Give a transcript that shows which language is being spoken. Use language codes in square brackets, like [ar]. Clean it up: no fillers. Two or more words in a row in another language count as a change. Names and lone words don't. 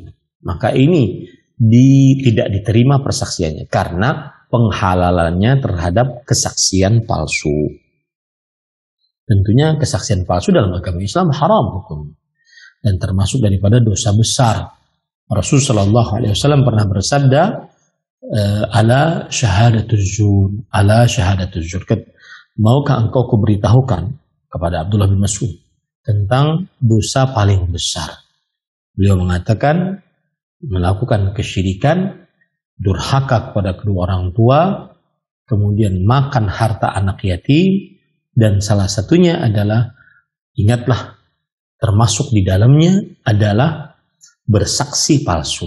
[id] Maka ini tidak diterima persaksiannya karena penghalalannya terhadap kesaksian palsu. Tentunya kesaksian palsu dalam agama Islam haram hukum dan termasuk daripada dosa besar. Rasulullah SAW pernah bersabda, [ar] ألا شهادة الزور ألا شهادة الزور. [id] Maukah engkau kuberitahukan kepada Abdullah bin Mas'ud tentang dosa paling besar? Beliau mengatakan, melakukan kesyirikan, durhaka kepada kedua orang tua, kemudian makan harta anak yatim, dan salah satunya adalah, ingatlah, termasuk di dalamnya adalah bersaksi palsu.